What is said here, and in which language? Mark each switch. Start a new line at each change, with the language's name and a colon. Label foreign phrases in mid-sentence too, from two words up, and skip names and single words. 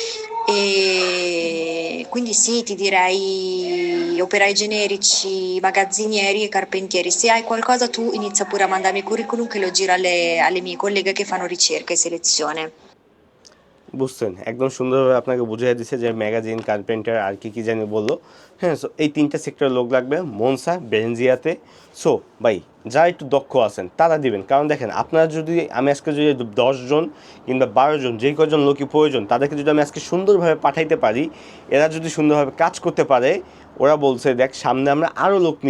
Italian: E quindi sì, ti direi operai generici, magazzinieri e carpentieri. Se hai qualcosa tu inizia pure a mandarmi il curriculum che lo giro alle mie colleghe che fanno ricerca e selezione.
Bangla: বুঝছেন, একদম সুন্দরভাবে আপনাকে বুঝিয়ে দিচ্ছে যে ম্যাগাজিন, কার্পেন্টার আর কি জানি বললো। হ্যাঁ, সো এই তিনটা সেক্টরের লোক লাগবে মনসা বেনজিয়াতে। সো ভাই, যারা একটু দক্ষ আছেন তারা দিবেন, কারণ দেখেন আপনারা যদি, আমি আজকে যদি 10 জন কিংবা 12 জন, যেই কজন লোকই প্রয়োজন তাদেরকে যদি আমি আজকে সুন্দরভাবে পাঠাইতে পারি, এরা যদি সুন্দরভাবে কাজ করতে পারে, ওরা বলছে দেখ সামনে আমরা আরও লোক নিব।